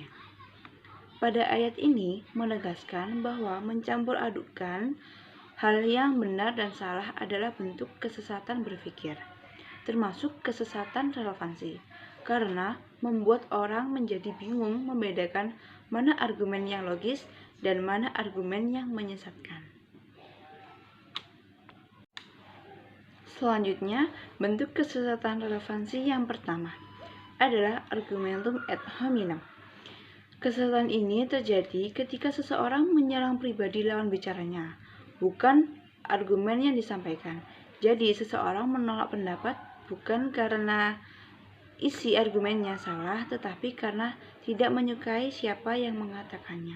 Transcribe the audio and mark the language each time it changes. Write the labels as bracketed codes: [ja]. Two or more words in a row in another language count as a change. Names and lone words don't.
[id] Pada ayat ini menegaskan bahwa mencampur adukan hal yang benar dan salah adalah bentuk kesesatan berpikir, termasuk kesesatan relevansi, karena membuat orang menjadi bingung membedakan mana argumen yang logis dan mana argumen yang menyesatkan. Selanjutnya, bentuk kesesatan relevansi yang pertama adalah [la] argumentum ad hominem. [id] Kesesatan ini terjadi ketika seseorang menyerang pribadi lawan bicaranya, bukan argumen yang disampaikan. Jadi, seseorang menolak pendapat bukan karena isi argumennya salah, tetapi karena tidak menyukai siapa yang mengatakannya.